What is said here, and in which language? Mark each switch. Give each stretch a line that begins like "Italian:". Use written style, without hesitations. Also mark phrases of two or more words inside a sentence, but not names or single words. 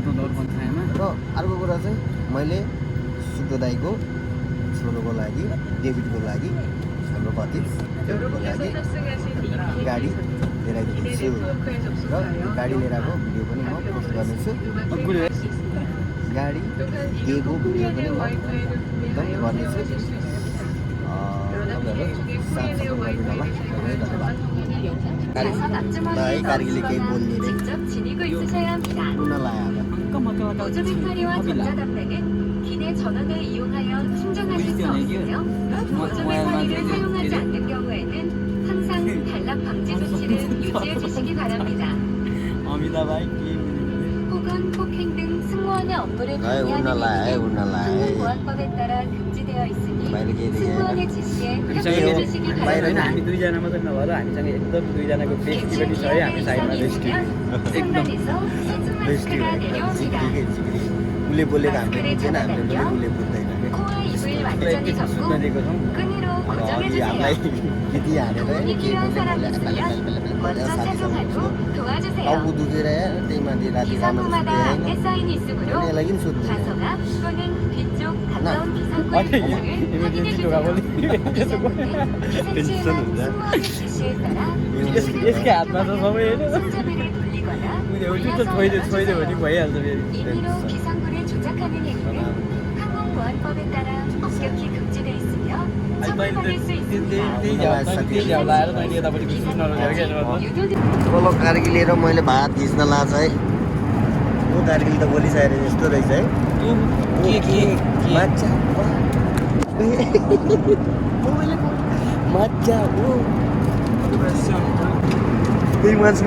Nepali: र अर्को कुरा चाहिँ मैले सुक्दो दाईको छोरोको लागि डेभिडको लागि हाम्रो पति डेभिडको लागि गाडी लिएर आइदिन्छु र गाडी लिएर आएको भिडियो पनि म पोस्ट गर्नेछु गाडी दिएको भिडियो पनि म एकदम गर्नेछु है कारगिलले केही बोल्ने
Korean: 보조 배터리와 전자담배는 기내 전원을 이용하여 충전하실 수 없으며 보조 배터리를 사용하지 않는 경우에는 항상 단락 방지 조치를 유지해 주시기 바랍니다. 혹은 폭행 등 승무원의 업무를 방해하는 행위는 항공보안법에 따라 금지되어 있으니 승무원의 지시에 협조해 주시기 바랍니다.
Nepali: हामी दुईजना मात्रै नभएर हामीसँग एकदम दुईजनाको बेस्टी पनि छ है हामी साइडमा बेस्टी
Korean: 상단에서 세츠마스크가 내려옵니다.
Nepali: उसले बोलेको हामीले बुझ्दैन हामीले पनि उसले बुझ्दैन
Korean: 코와 입을 완전히 덮고
Nepali: सुत्न दिएको छौँ
Korean: 끈으로
Nepali: अब अलि
Korean: 고정해주세요.
Nepali: हामीलाई गीती हालेर
Korean: 도움이
Nepali: केही
Korean: 필요한 사람이
Nepali: बोल्ने
Korean: 있으면 먼저
Nepali: साथीसँग
Korean: 찾아가고 도와주세요.
Nepali: टाउको दुखेर त्यही माथि राति राम्रो
Korean: 기상구마다
Nepali: सुत्दैन
Korean: 안내 사인이 있으므로
Nepali: यसलाई किन सुत्ने
Korean: 좌석앞 또는 뒤쪽 가까운 기상구의 아니, 위치를 이거 확인해 뒤쪽 주세요. 가볼래? 기상구는 승무원 지시에 따라
Nepali: यसकै हातमा छ सबै होइन
Korean: 손잡이를 돌리거나
Nepali: एउटा छोइदियो भने भइहाल्छ फेरि
Korean: 임의로 기상구를 조작하는 행위는 항공보안법에 따라 엄격히 금지되어 있으며 처벌받을 수 있습니다.
Nepali: त्यही झ्याउ लाएर तैँले यतापट्टि सुत्न लगाएर क्या
Korean: 유도들
Nepali: तल कारगिलेर मैले भात खिच्न लाग्छ है ऊ कारगिल त बोलिसकेर यस्तो रहेछ है माछा माछा हो त्यही मान्छेमा